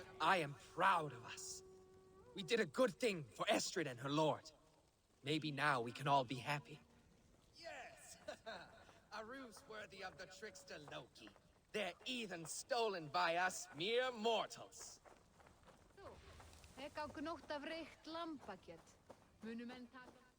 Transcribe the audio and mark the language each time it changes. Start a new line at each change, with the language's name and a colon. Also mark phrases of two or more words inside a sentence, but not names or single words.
English: I am proud of us. We did a good thing for Estrid and her lord. Maybe now we can all be happy. Yes! A ruse worthy of the trickster Loki. Their heathen stolen by us mere mortals.
Icelandic: Þú, hek á gnótt af reykt lambakjöt. Munu menn taka...